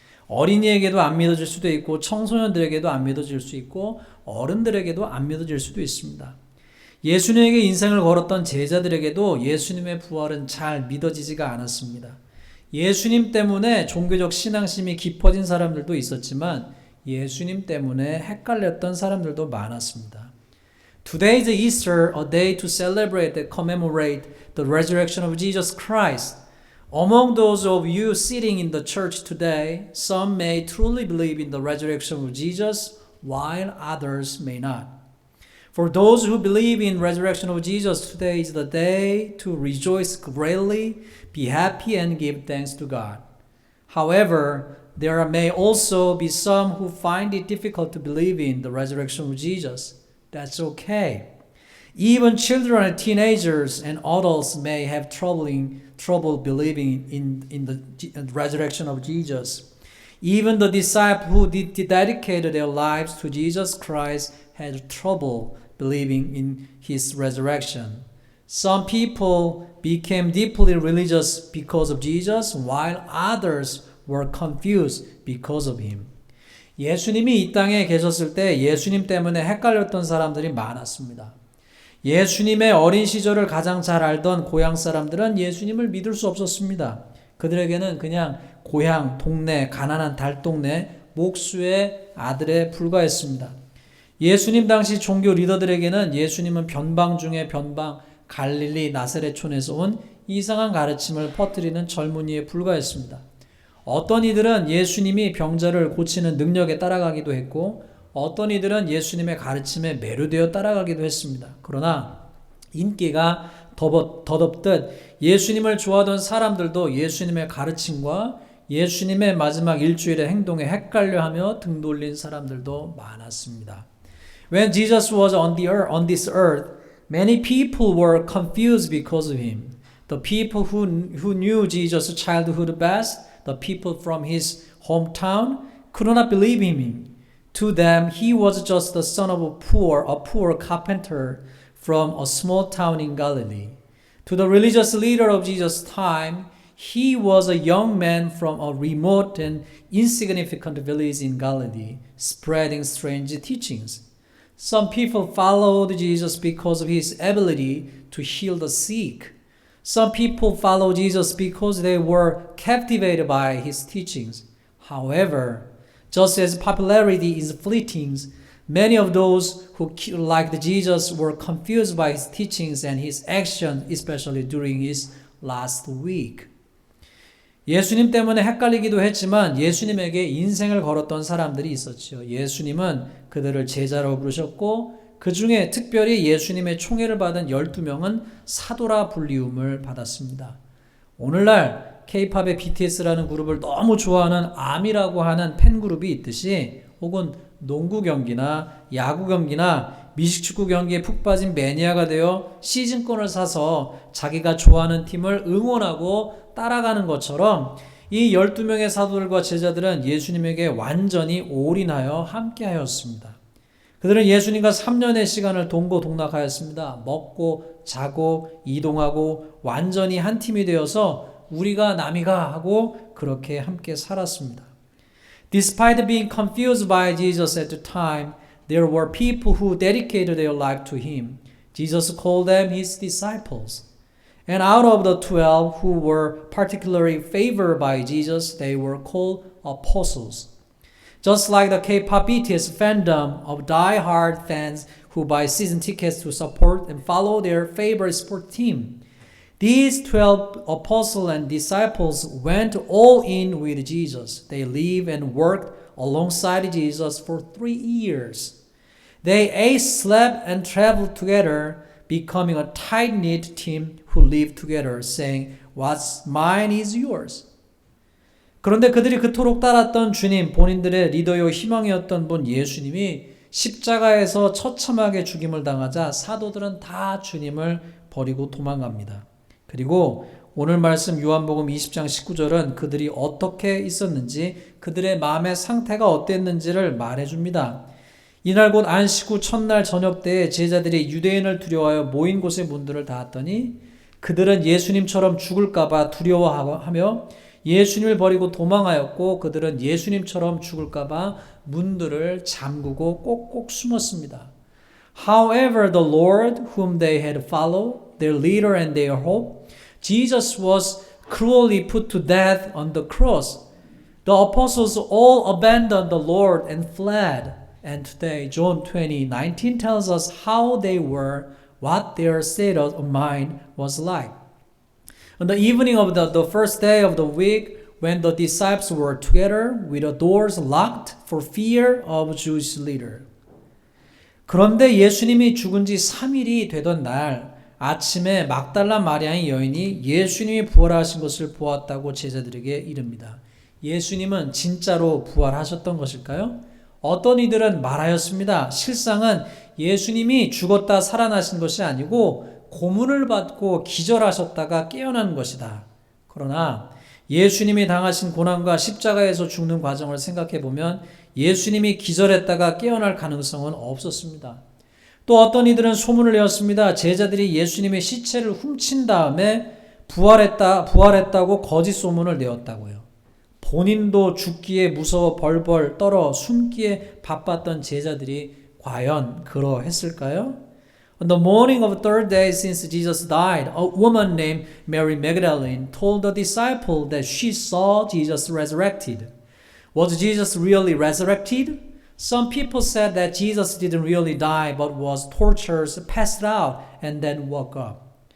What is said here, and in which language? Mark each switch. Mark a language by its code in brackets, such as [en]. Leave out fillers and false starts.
[ko] 어린이에게도 안 믿어질 수도 있고 청소년들에게도 안 믿어질 수 있고 어른들에게도 안 믿어질 수도 있습니다. 예수님에게 인생을 걸었던 제자들에게도 예수님의 부활은 잘 믿어지지가 않았습니다. 예수님 때문에 종교적 신앙심이 깊어진 사람들도 있었지만 예수님 때문에 헷갈렸던 사람들도 많았습니다. [en] Today is Easter, a day to celebrate and commemorate the resurrection of Jesus Christ. Among those of you sitting in the church today, some may truly believe in the resurrection of Jesus, while others may not. For those who believe in resurrection of Jesus, today is the day to rejoice greatly, be happy, and give thanks to God. However, there may also be some who find it difficult to believe in the resurrection of Jesus. That's okay. Even children and teenagers and adults may have trouble believing in the resurrection of Jesus. Even the disciples who dedicated their lives to Jesus Christ had trouble believing in his resurrection. Some people became deeply religious because of Jesus, while others were confused because of him. [ko] 예수님이 이 땅에 계셨을 때 예수님 때문에 헷갈렸던 사람들이 많았습니다. 예수님의 어린 시절을 가장 잘 알던 고향 사람들은 예수님을 믿을 수 없었습니다. 그들에게는 그냥 고향, 동네, 가난한 달동네, 목수의 아들에 불과했습니다. 예수님 당시 종교 리더들에게는 예수님은 변방 중에 변방, 갈릴리 나사렛촌에서 온 이상한 가르침을 퍼뜨리는 젊은이에 불과했습니다. 어떤 이들은 예수님이 병자를 고치는 능력에 따라가기도 했고 어떤 이들은 예수님의 가르침에 매료되어 따라가기도 했습니다. 그러나 인기가 덧없듯 예수님을 좋아하던 사람들도 예수님의 가르침과 예수님의 마지막 일주일의 행동에 헷갈려하며 등 돌린 사람들도 많았습니다. [en] When Jesus was on this earth, many people were confused because of him. The people who knew Jesus' childhood best, the people from his hometown, could not believe in him. To them, he was just the son of a poor carpenter from a small town in Galilee. To the religious leader of Jesus' time, he was a young man from a remote and insignificant village in Galilee, spreading strange teachings. Some people followed Jesus because of his ability to heal the sick. Some people followed Jesus because they were captivated by his teachings. However, just as popularity is fleeting, many of those who liked Jesus were confused by his teachings and his action, especially during his last week. [ko] 예수님 때문에 헷갈리기도 했지만 예수님에게 인생을 걸었던 사람들이 있었죠. 예수님은 그들을 제자로 부르셨고 그 중에 특별히 예수님의 총애를 받은 12명은 사도라 불리움을 받았습니다. 오늘날 K-팝의 BTS라는 그룹을 너무 좋아하는 아미라고 하는 팬그룹이 있듯이 혹은 농구 경기나 야구 경기나 미식축구 경기에 푹 빠진 매니아가 되어 시즌권을 사서 자기가 좋아하는 팀을 응원하고 따라가는 것처럼 이 12명의 사도들과 제자들은 예수님에게 완전히 올인하여 함께하였습니다. 그들은 예수님과 3년의 시간을 동고동락하였습니다. 먹고 자고 이동하고 완전히 한 팀이 되어서 우리가 남이가 하고 그렇게 함께 살았습니다. [en] Despite being confused by Jesus at the time, there were people who dedicated their life to him. Jesus called them his disciples. And out of the 12 who were particularly favored by Jesus, they were called apostles. Just like the K-pop BTS fandom of die-hard fans who buy season tickets to support and follow their favorite sport team, these 12 apostles and disciples went all in with Jesus. They lived and worked alongside Jesus for 3 years. They ate, slept, and traveled together, becoming a tight-knit team who lived together, saying, "What's mine is yours." [ko] 그런데 그들이 그토록 따랐던 주님, 본인들의 리더요 희망이었던 분 예수님이 십자가에서 처참하게 죽임을 당하자 사도들은 다 주님을 버리고 도망갑니다. 그리고 오늘 말씀 요한복음 20장 19절은 그들이 어떻게 있었는지 그들의 마음의 상태가 어땠는지를 말해줍니다. 이날 곧 안식 후 첫날 저녁 때에 제자들이 유대인을 두려워하여 모인 곳의 문들을 닫았더니 그들은 예수님처럼 죽을까봐 두려워하며 예수님을 버리고 도망하였고 그들은 예수님처럼 죽을까봐 문들을 잠그고 꼭꼭 숨었습니다. [en] However, the Lord whom they had followed, their leader and their hope, Jesus was cruelly put to death on the cross. The apostles all abandoned the Lord and fled. And today, John 20:19 tells us how they were, what their state of mind was like. On the evening of the first day of the week, when the disciples were together with the doors locked for fear of Jewish leader. [ko] 그런데 예수님이 죽은 지 3일이 되던 날 아침에 막달라 마리아의 여인이 예수님이 부활하신 것을 보았다고 제자들에게 이릅니다. 예수님은 진짜로 부활하셨던 것일까요? 어떤 이들은 말하였습니다. 실상은 예수님이 죽었다 살아나신 것이 아니고 고문을 받고 기절하셨다가 깨어난 것이다. 그러나 예수님이 당하신 고난과 십자가에서 죽는 과정을 생각해 보면 예수님이 기절했다가 깨어날 가능성은 없었습니다. 또 어떤 이들은 소문을 내었습니다. 제자들이 예수님의 시체를 훔친 다음에 부활했다고 거짓 소문을 내었다고요. 본인도 죽기에 무서워 벌벌 떨어 숨기에 바빴던 제자들이 과연 그러했을까요? [en] On the morning of the third day since Jesus died, a woman named Mary Magdalene told the disciple that she saw Jesus resurrected. Was Jesus really resurrected? Some people said that Jesus didn't really die but was tortured, passed out, and then woke up.